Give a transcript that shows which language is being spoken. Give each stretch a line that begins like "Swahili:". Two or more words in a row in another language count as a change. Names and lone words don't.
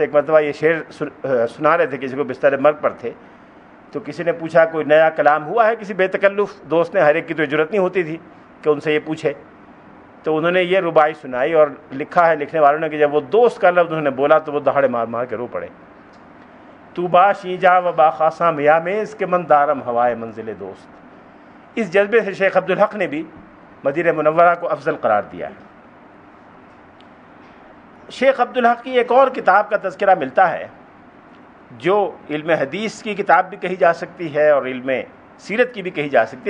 Urdu: ایک مرتبہ یہ شعر سنا رہے تھے، کسی کو بستر مرگ پر تھے، تو کسی نے پوچھا کوئی نیا کلام ہوا ہے کسی بے تکلف دوست نے؟ ہر ایک کی تو جرت نہیں ہوتی تھی کہ ان سے یہ پوچھے، تو انہوں نے یہ رباعی سنائی اور لکھا ہے لکھنے والوں نے کہ جب وہ دوست کا لفظ انہوں نے بولا تو وہ دہاڑے مار مار کے رو پڑے۔
Persian: تو باشی جا و با خاصاں میامیز کہ من دارم ہوائے منزل دوست۔
Urdu: اس جذبے سے شیخ عبدالحق نے بھی مدینہ منورہ کو افضل قرار دیا ہے۔ شیخ عبدالحق کی ایک اور کتاب کا تذکرہ ملتا ہے جو علم حدیث کی کتاب بھی کہی جا سکتی ہے اور علم سیرت کی بھی کہی جا سکتی ہے۔